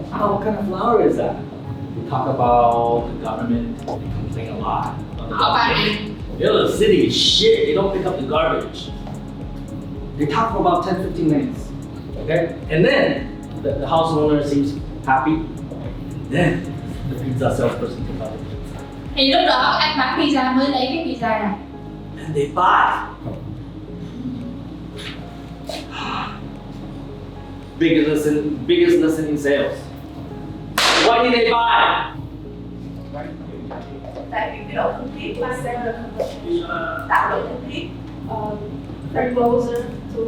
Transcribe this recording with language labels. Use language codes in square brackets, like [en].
[en] Oh, what kind of flower is that? They talk about the government. They complain a lot about the government. The city is shit. They don't pick up the garbage. They talk for about 10-15 minutes. Okay? And then the house owner seems happy. And then the pizza salesperson takes out the pizza. [vi] Thì lúc đó anh bán pizza mới lấy cái pizza này. [en] And they buy. Biggest lesson in sales. Why did they buy? [vi] Tại vì cái độ thân thiết của seller tạo độ thân thiết [en] closer to